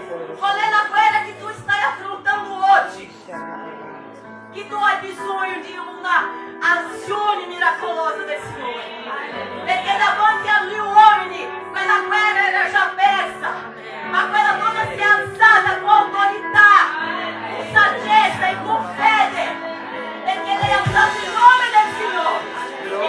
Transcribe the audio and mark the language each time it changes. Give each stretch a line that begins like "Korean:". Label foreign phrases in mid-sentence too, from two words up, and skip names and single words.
Portuguese: Qual é a guerra que tu estás afrontando hoje?
Italian: Que tu hai bisogno di una azione miracolosa del Signore. Perché davanti agli uomini quella guerra era già persa, ma quella donna si è alzata con autorità, con saggezza e con fede, perché lei ha usato il nome del Signore.